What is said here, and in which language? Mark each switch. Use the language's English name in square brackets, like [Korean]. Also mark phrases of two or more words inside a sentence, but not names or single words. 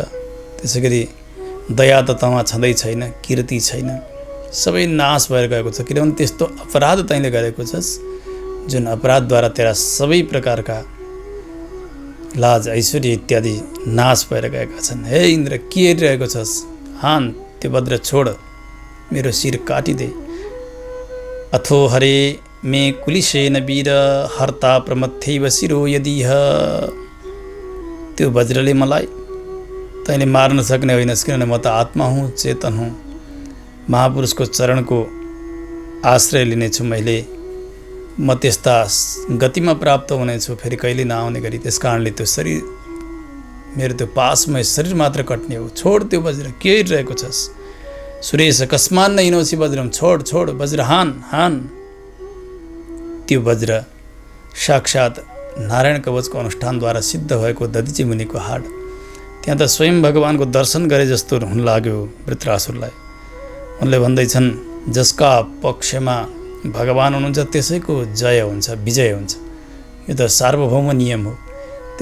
[Nepali] त्यसै गरी दया त तँमा छँदै छैन, कीर्ति छैन, सबै नाश भएर गएको छ। किनभने त्यस्तो अपराध तैँले गरेको छस् जुन अपराधद्वारा तेरा सबै प्रकारका लाज ऐश्वर्य इत्यादि नाश भएर गएका छन्। हे इन्द्र, के हेरिरहेको छस्? हान त्यो वज्र छोड, मेरो शिर काटिदे। [Sanskrit] अथो हरे मे कुलिशेन वीर हर्ता प्रमथ्यैव शिरो यदिह। [Nepali] त्यो वज्रले मलाई तैँले मार्न सक्ने होइनस्, किनभने म त आत्मा हुँ, चेतन हुँ। महापुरुषको चरणको आश्रय लिनेछु मैले। म त्यस्ता गतिमा प्राप्त हुनेछु, फेरि कहिले नआउने गरी। त्यस कारणले त्यो शरीर, मेरो त्यो पासमय शरीर मात्र कट्ने हो। छोड त्यो वज्र, के हेरिरहेको छस्? [Sanskrit] सुरेश कस्मान न हिनोसी वज्रम, [Nepali] छोड छोड वज्र, हान हान। त्यो वज्र साक्षात नारायण कवचको अनुष्ठानद्वारा सिद्ध भएको दधिची मुनिको हाड। त्यहाँ त स्वयं भगवानको दर्शन गरे जस्तो हुन लाग्यो वृत्रासुरलाई। उनले भन्दैछन्, जसका पक्षमा भगवान हुनुहुन्छ त्यसैको जय हुन्छ, विजय हुन्छ। यो त सार्वभौम नियम हो।